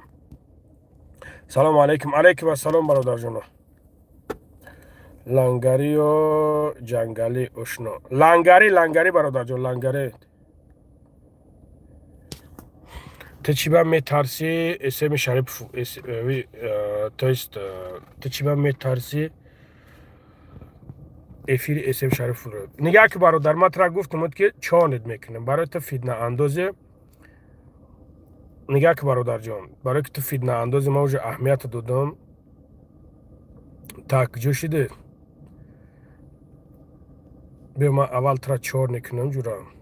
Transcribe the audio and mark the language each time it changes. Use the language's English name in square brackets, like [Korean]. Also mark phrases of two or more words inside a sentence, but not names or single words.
[Tajik] салому алайкум. алайкум ассалом бародарҷоно. лангари ё ҷангали ошно? лангари бародарҷон, лангари. ты чиба метарси эсеми шарипов? [Russian] то есть [Tajik] ты чиба метарси эфири эсем шарифро? нигах ки бародар ма тра гуфтам ки чонед мекунам барои ту фитна андозе. нигах ки бародарҷон, барои ки ту фитна андозе ма уже аҳамият додам. так ҷӯшиде биё ма аввал тра чор мекунам ҷурам.